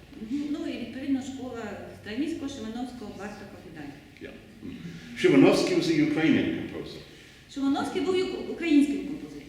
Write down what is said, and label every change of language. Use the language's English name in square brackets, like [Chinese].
[Ukrainian] Ну і відповідно школа Стравінського, Шимановського, Бартока, Кодай. [English] Yeah. Szymanowski was a Ukrainian composer. [Ukrainian] Шимановський був українським композитором.